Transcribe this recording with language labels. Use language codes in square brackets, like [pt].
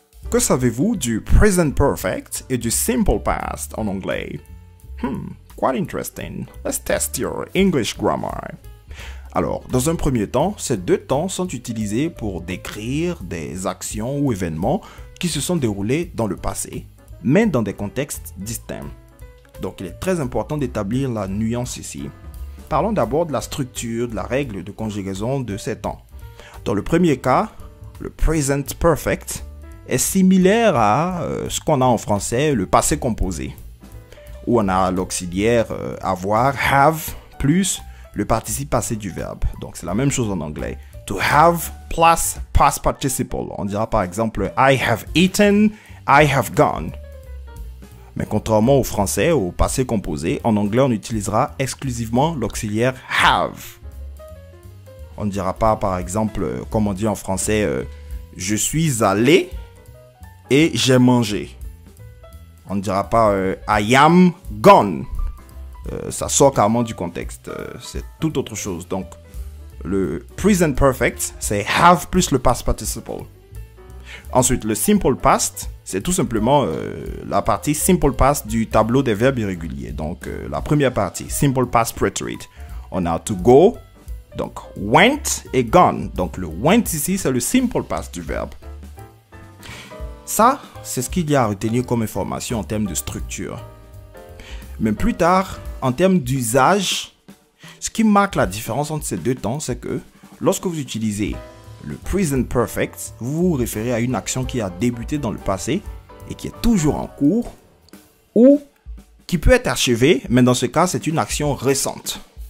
[fr] Que savez-vous du present perfect et du simple past en anglais? [en] Quite interesting. Let's test your English grammar. [fr] Alors, dans un premier temps, ces deux temps sont utilisés pour décrire des actions ou événements qui se sont déroulés dans le passé, mais dans des contextes distincts. Donc, il est très important d'établir la nuance ici. Parlons d'abord de la structure, de la règle de conjugaison de ces temps. Dans le premier cas, le present perfect est similaire à ce qu'on a en français, le passé composé, où on a l'auxiliaire avoir, have, plus le participe passé du verbe. Donc, c'est la même chose en anglais. [en] To have plus past participle. [fr] On dira par exemple, [en] I have eaten, I have gone. [fr] Mais contrairement au français, au passé composé, en anglais, on utilisera exclusivement l'auxiliaire have. On ne dira pas, par exemple, comme on dit en français, je suis allé et j'ai mangé. On ne dira pas [en] I am gone. [fr] Ça sort carrément du contexte. C'est tout autre chose. Donc, le present perfect, c'est have plus le past participle. Ensuite, le simple past, c'est tout simplement la partie simple past du tableau des verbes irréguliers. Donc, la première partie, simple past preterite. On a [en] to go, [fr] donc went et gone. Donc, le went ici, c'est le simple past du verbe. Ça, c'est ce qu'il y a à retenir comme information en termes de structure. Mais plus tard, en termes d'usage, ce qui marque la différence entre ces deux temps, c'est que lorsque vous utilisez le present perfect, vous vous référez à une action qui a débuté dans le passé et qui est toujours en cours, ou qui peut être achevée, mais dans ce cas, c'est une action récente.